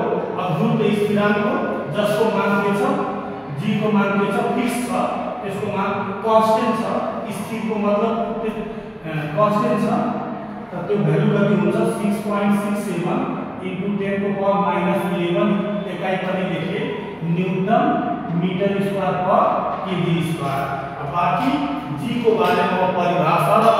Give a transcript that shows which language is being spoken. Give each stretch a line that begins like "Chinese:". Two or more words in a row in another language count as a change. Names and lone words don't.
Nepali: अब गुरुत्व स्थिरांक हो जसको मान के छ g को मान के छ फिक्स छ, त्यसको मान कांस्टेंट छ। स्थिर को मतलब कांस्टेंट छ त त्यो भ्यालु कति हुन्छ 6.67 into 10 को पावर -11 एकाइ पनि लेखे
English: newton meter square per kg square.
Hindi: बाकी g को बारे में परिभाषा